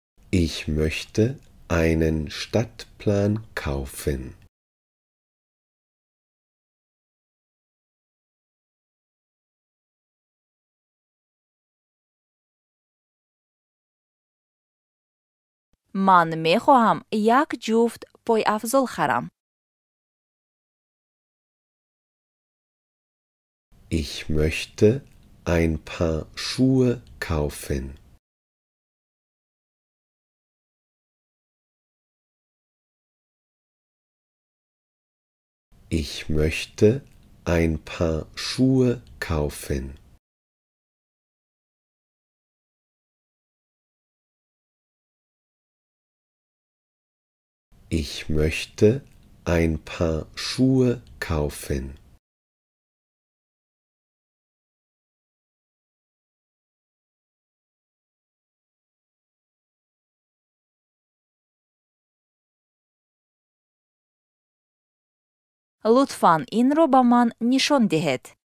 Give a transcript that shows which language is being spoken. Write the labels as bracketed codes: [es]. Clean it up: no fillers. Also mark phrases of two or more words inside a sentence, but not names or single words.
[de] Ich möchte einen Stadtplan kaufen. [fa] من میخواهم یک جفت پای افزال خرم. [de] Ich möchte ein paar Schuhe kaufen. Ich möchte ein paar Schuhe kaufen. Ich möchte ein paar Schuhe kaufen. [fa] لطفاً این رو به من نشان دهید.